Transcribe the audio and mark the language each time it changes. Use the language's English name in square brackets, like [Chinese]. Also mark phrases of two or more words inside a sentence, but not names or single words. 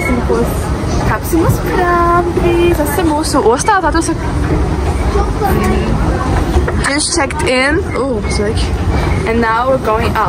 [Latvian] līdzeklis. Kāpsim uz prām drīz. Esam mūsu ostā, tā tu saka. [English] Just checked in. Ooh, sick. And now we're going up.